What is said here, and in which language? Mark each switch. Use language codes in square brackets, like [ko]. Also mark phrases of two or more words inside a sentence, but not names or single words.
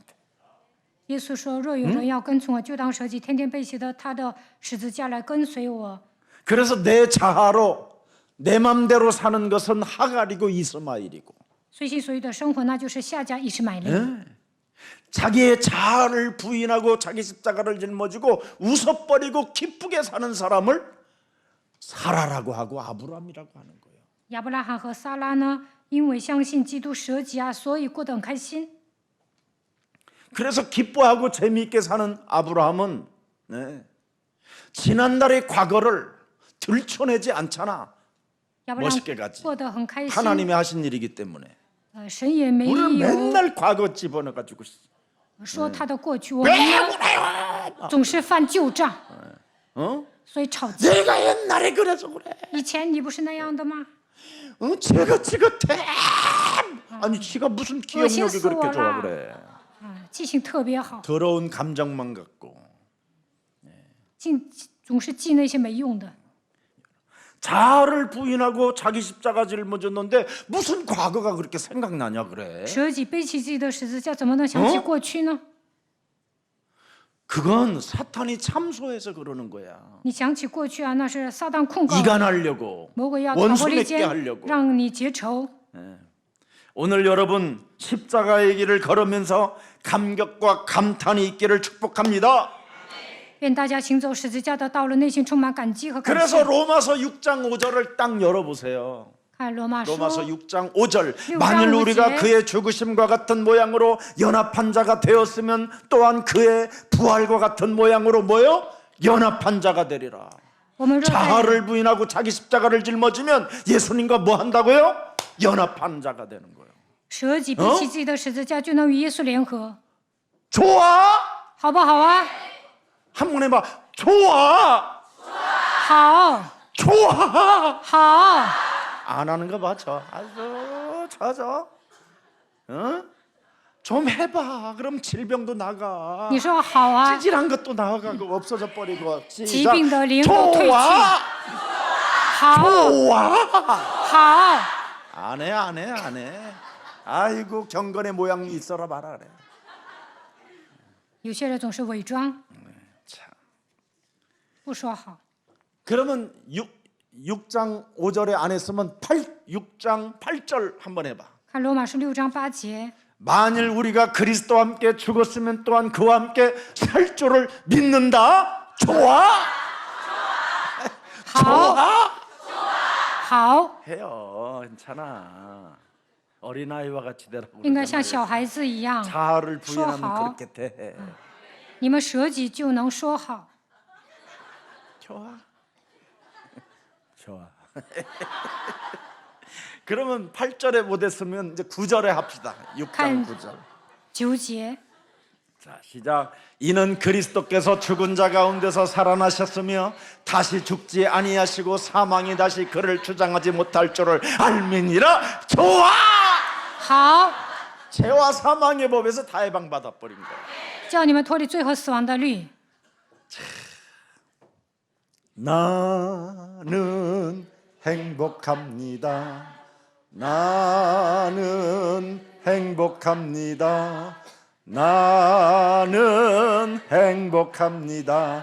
[zh] 耶稣说：“若有人要跟从我，就当舍己，天天背起的他的十字架来跟随我。 [ko] 그래서 내 자아로 내 맘대로 사는 것은 하갈이고 이스마엘이고 [zh] 随心所欲的生活，那就是夏甲以实买利。 [ko] 자기의 자아를 부인하고 자기 십자가를 짊어지고 웃어버리고 기쁘게 사는 사람을 사라라고 하고 아브라함이라고 하는 거예요. [zh] 亚伯拉罕和撒拉呢，因为相信基督舍己啊，所以过得很开心。 [ko] 그래서 기뻐하고 재미있게 사는 아브라함은 지난날의 과거를 들춰내지 않잖아. [zh] 亚伯拉 [ko] 멋있게 [zh] 罕 [ko] 가지. [zh] 过得很开心， [ko] 하나님이 하신 일이기 때문에 [zh] 神也没 [ko] 우리는 [zh] 有 [ko] 맨날 과거 집어넣어가지고 [zh] 说他的过去，我们呢总是犯旧账， [ko] 어? [zh] 所以吵架。 [ko] 내가 옛날에 그래서 그래. [zh] 以前你不是那样的吗？ [ko] 제가 지긋해. 아니 지가 무슨 기억력이 그렇게 좋아 그래. [zh] 记性特别好， [ko] 더러운 감정만 갖고 [zh] 总是记那些没用的。 [ko] 자아를 부인하고 자기 십자가 짊어졌는데 무슨 과거가 그렇게 생각나냐 그래. [zh] 舍己背起自己的十字架，怎么能想起过去呢？ [ko] 그건 사탄이 참소해서 그러는 거야. [zh] 你想起过去啊，那是撒旦控告你， [ko] 이간하려고, [zh] 魔鬼要挑拨 [ko] 원수 [zh] 离 [ko] 맺게 [zh] 间， [ko] 하려고. [zh] 让你结仇。 [ko] 오늘 여러분 십자가의 길을 걸으면서 감격과 감탄이 있기를 축복합니다. [zh] 愿大家行走十字架的道路，内心充满感激和感 [ko] 그래서 [zh] 谢。 [ko] 로마서 6장 5절을 딱 열어보세요. [zh] 看罗马书 [ko] 로마서 6장 5절. 6장 만일 5절. 우리가 그의 죽으심과 같은 모양으로 연합한 자가 되었으면 또한 그의 부활과 같은 모양으로 뭐요? 연합한 자가 되리라. [zh] 我们若在 [ko] 자아를 부인하고 자기 십자가를 짊어지면 예수님과 뭐 한다고요? 연합한 자가 되는 거예요. [zh] 舍己背起自己的十字架，就能与耶稣联合， [ko] 좋아? [zh] 好不好啊？ [ko] 한번 해봐. 좋아. [zh] 好， [ko] 좋아. [zh] 好， [ko] 안 하는 거 봐. 저. 어? 좀 해봐. 그럼 질병도 나가. [zh] 你说好啊， [ko] 찌질한 것도 나가고 없어져 버리고. [zh] 疾病的灵都退去。 [ko] 좋아. [zh] 好， [ko] 좋아. [zh] 好， [ko] 안 해. 아이고 경건의 모양이 있어라 봐라 그래. [zh] 有些人总是伪装， [ko] 참. [zh] 不说好。 [ko] 그러면 6장 5절에 안 했으면 6장 8절 한번 해봐. [zh] 看罗马书6章8节， [ko] 만일 우리가 그리스도와 함께 죽었으면 또한 그와 함께 살 줄을 믿는다. 좋아? [zh] 好， [ko] 좋아? [zh] 好， [ko] 해요. 괜찮아. 어린아이와 같이 되라고. [zh] 应该 [ko] 그러잖아요. [zh] 像小孩子一样， [ko] 자아를 부인하면 수학. 그렇게 돼. [zh] 你们舍己就能说好。 [ko] 좋아. 좋아. 그러면 8절에 못했으면 이제 9절에 합시다. 6장 칸. 9절. [zh] 9节， [ko] 자, 시작. 이는 그리스도께서 죽은 자 가운데서 살아나셨으며 다시 죽지 아니하시고 사망이 다시 그를 주장하지 못할 줄을 알미니라. 좋아. [zh] 好， [ko] 죄와 사망의 법에서 다 해방받아 버린 거야. [zh] 叫你们脱离罪和死亡的律。 [ko] 나는 행복합니다. 나는 행복합니다. 나는 행복합니다.